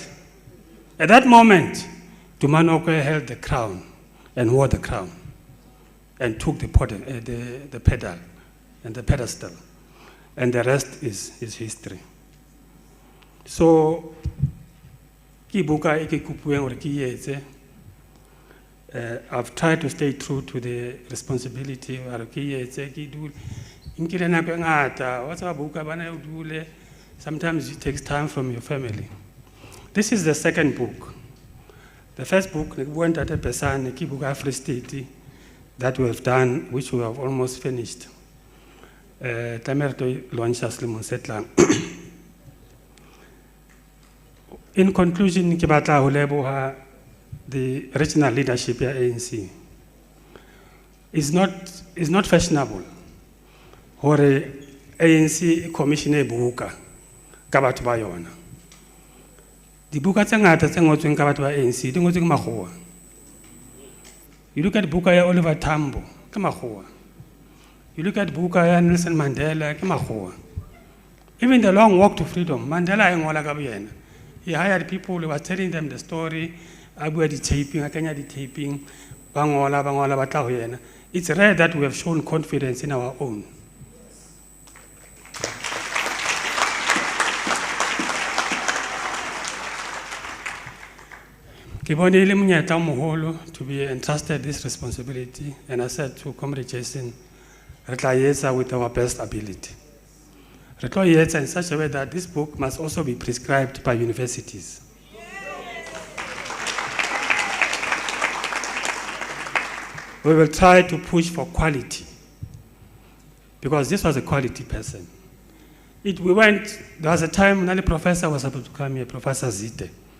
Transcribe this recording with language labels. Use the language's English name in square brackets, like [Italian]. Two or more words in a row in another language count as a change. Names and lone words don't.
[English] At that moment, Tumanokwe held the crown and wore the crown and took the pedal and the pedestal. And the rest is history. So, I've tried to stay true to the responsibility. [Southern Sotho] Inkile nako e ngata, wa tseba buka bana o dule, [English] sometimes it takes time from your family. This is the second book. The first book, [Southern Sotho] ke bua ntate Pesane, ke buka [English] Free State that we have done, which we have almost finished. [Southern Sotho] Tlameha re tlo launcha selemong se tlang. [English] In conclusion, [Southern Sotho] ke batla ho leboha [English] the regional leadership [Southern Sotho] ya ANC. [English] It's not fashionable [Southern Sotho] hore ANC commission e buka ka batho ba yona. Dibuka tse ngata tse ngotsweng ka batho ba ANC di ngotswe ke makgowa. [English] You look at [Southern Sotho] buka ya Oliver Tambo ke makgowa. [English] You look at [Southern Sotho] buka ya Nelson Mandela ke makgowa. [English] Even the Long Walk to Freedom, [Southern Sotho] Mandela e ngola ka boyena. [English] He hired people, he was telling them the story, [Southern Sotho] a bua di taping, a kenya di taping, ba ngola ba tla ho yena. [English] It's rare that we have shown confidence in our own. [Southern Sotho] Ke bone le monyetla o moholo [English] to be entrusted this responsibility, and I said to Comrade Jason, [Southern Sotho] re tla etsa [English] with our best ability. [Southern Sotho] Re tlo etsa [English] in such a way that this book must also be prescribed by universities. We will try to push for quality, because this was a quality person. There was a time when the professor was supposed to come here, Professor Zite.